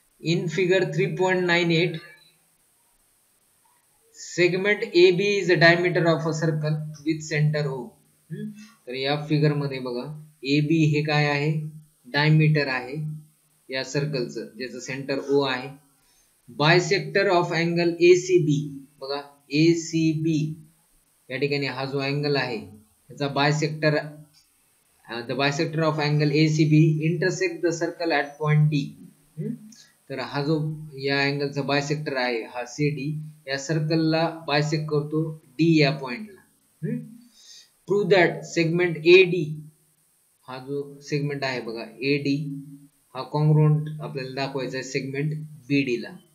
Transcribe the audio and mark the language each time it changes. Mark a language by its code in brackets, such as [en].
[en] In figure 3.98, segment AB is the diameter of a circle with center O. [mr] तर या figure मध्ये बघा, AB हे काय आहे? डायमीटर आहे या सर्कलचं, ज्याचं सेंटर O आहे. [en] bisector of angle ACB [mr] बघा, ACB या ठिकाणी हा जो अँगल आहे त्याचा bisector, [en] the bisector of angle ACB intersect the circle at point D. [mr] तर हा जो या अँगलचा बायसेक्टर आहे हा CD या सर्कलला बायसेक्ट करतो D या पॉइंटला. [en] prove that segment AD, [mr] हा जो सेगमेंट आहे बघा AD, हा कॉन्ग्रुएंट आपल्याला दाखवायचा आहे सेगमेंट BD ला.